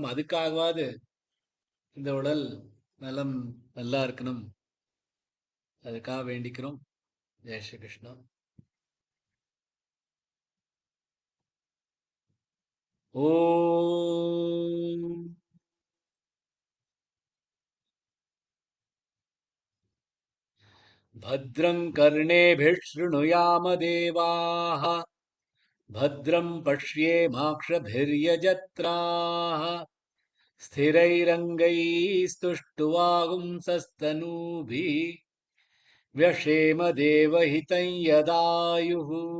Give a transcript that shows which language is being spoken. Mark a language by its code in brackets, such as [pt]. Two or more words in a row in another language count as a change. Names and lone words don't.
[ta] அதுக்காகவாது இந்த உடல் நலம் நல்லா இருக்கணும், அதுக்காக வேண்டிக்கிறோம். [hi] जय श्री कृष्ण. [sa] ஓம் भद्रं कर्णेभिः शृणुयाम देवाः, भद्रं पश्येमाक्षभिर्यजत्राः, स्थिरैरङ्गैस्तुष्टुवागुंसस्तनूभिः व्यशेम देवहितं यदायुः।